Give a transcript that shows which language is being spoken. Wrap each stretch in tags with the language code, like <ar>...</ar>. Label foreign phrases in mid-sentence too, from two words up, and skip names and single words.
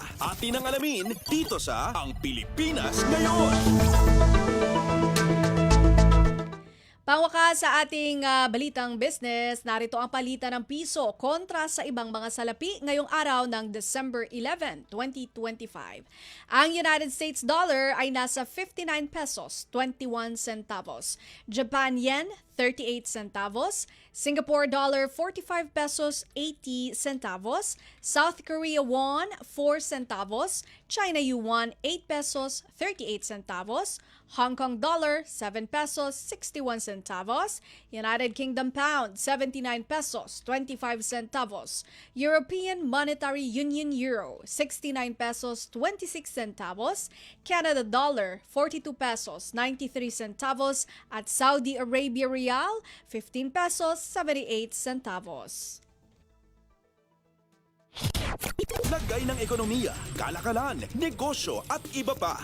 <tl>Atin ang alamin dito sa Ang Pilipinas Ngayon. Pangwakas sa ating balitang business, narito ang palitan ng piso kontra sa ibang mga salapi ngayong araw ng December 11, 2025. Ang United States dollar ay nasa 59 pesos 21 centavos, Japan yen 38 centavos, Singapore dollar 45 pesos 80 centavos, South Korea won 4 centavos, China yuan 8 pesos 38 centavos, Hong Kong dollar 7 pesos 61 centavos, United Kingdom pound 79 pesos 25 centavos, European Monetary Union euro 69 pesos 26 centavos, Canada dollar 42 pesos 93 centavos at Saudi Arabia Real 15 pesos 78 centavos. Lagay ng ekonomiya, kalakalan, negosyo at iba pa.</tl>